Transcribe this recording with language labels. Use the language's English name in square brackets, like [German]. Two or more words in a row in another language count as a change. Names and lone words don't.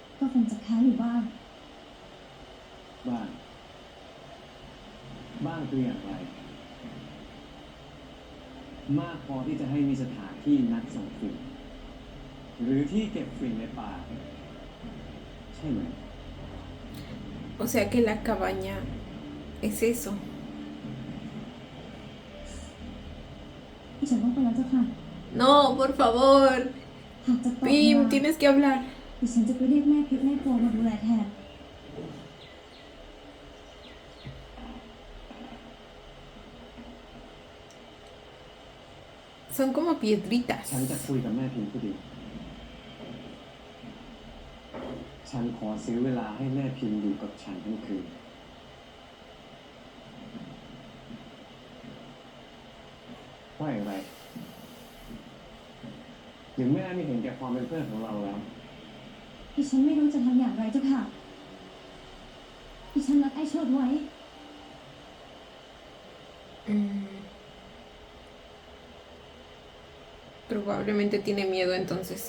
[Thai] คงจะแค้นอยู่บ้าง บ้างคืออย่างไร มากพอที่จะให้มีสถานที่นัดส่งฝิ่นหรือที่เก็บฝิ่นในป่า ใช่ไหม [Spanish] O sea que la cabaña es eso. [Thai] ดิฉันต้องไปแล้วเจ้าค่ะ [Spanish] No, por favor. [Thai] หากจะตอบ [Spanish] Pim, [Thai] มา [Spanish] tienes que hablar. [Thai] ดิฉันจะไปเรียกแม่พิษแม่โปมาดูแลแทน [Spanish] Son como piedritas. [Thai] ฉันจะคุยกับแม่พิมพ์ผู้เดียวฉันขอซื้อเวลาให้แม่พิมพ์อยู่กับฉันทั้งคืนว่าอย่างไรหรือแม่ไม่เห็นแก่ความเป็นเพื่อนของเราแล้ว ดิฉันไม่รู้จะทำอย่างไรเจ้าค่ะ ดิฉันนัดไอ้เชิดไว้ [Spanish] Probablemente tiene miedo entonces.